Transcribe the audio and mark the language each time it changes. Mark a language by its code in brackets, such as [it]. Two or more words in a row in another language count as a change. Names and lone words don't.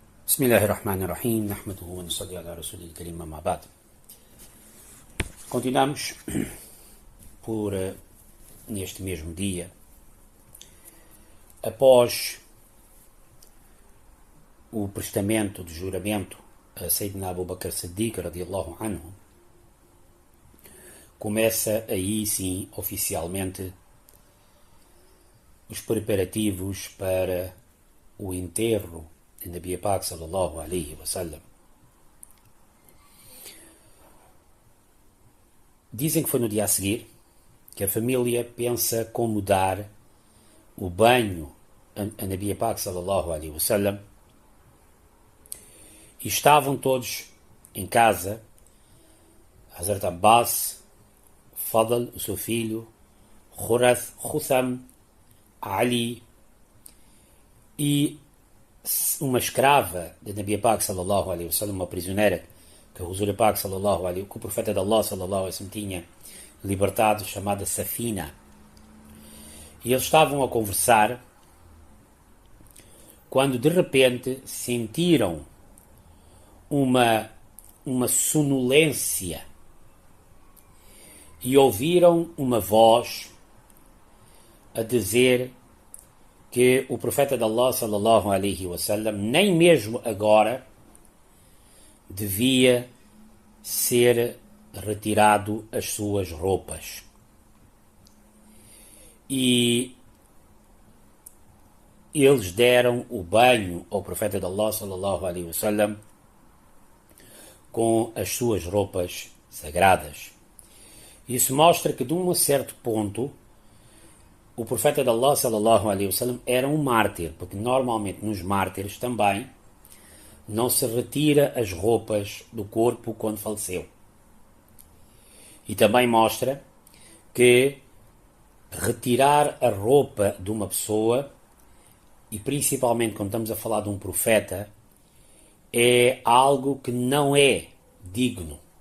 [ar] بسم الله الرحمن الرحيم نحمده ونصلي على رسوله الكريم أما بعد. [pt] Continuamos por neste mesmo dia, após o prestamento de juramento a Sayyidina Abu Bakr Siddiq [ar] رضي الله عنه, [pt] começa aí sim oficialmente os preparativos para o enterro de [ur] نبی پاک [ar] صلى الله عليه وسلم. [pt] Dizem que foi no dia a seguir que a família pensa como dar o banho a [ur] نبی پاک [ar] صلى الله عليه وسلم, [pt] e estavam todos em casa, Hazrat Abbas, Fadl, o seu filho, Khurath, Khutham, Ali e uma escrava de [ur] نبی پاک [ar] صلى الله عليه وسلم, [pt] uma prisioneira que o [ur] حضور پاک [ar] صلى الله عليه, [pt] que o profeta de Allah [ar] صلى الله عليه وسلم [pt] tinha libertado, chamada Safina. E eles estavam a conversar quando de repente sentiram uma sonolência e ouviram uma voz a dizer que o profeta de Allah [ar] صلى الله عليه وسلم [pt] nem mesmo agora devia ser retirado as suas roupas. E eles deram o banho ao profeta de Allah [ar] صلى الله عليه وسلم [pt] com as suas roupas sagradas. Isso mostra que de um certo ponto o profeta de Allah [ar] صلى الله عليه وسلم [pt] era um mártir, porque normalmente nos mártires também não se retira as roupas do corpo quando faleceu. E também mostra que retirar a roupa de uma pessoa, e principalmente quando estamos a falar de um profeta, é algo que não é digno.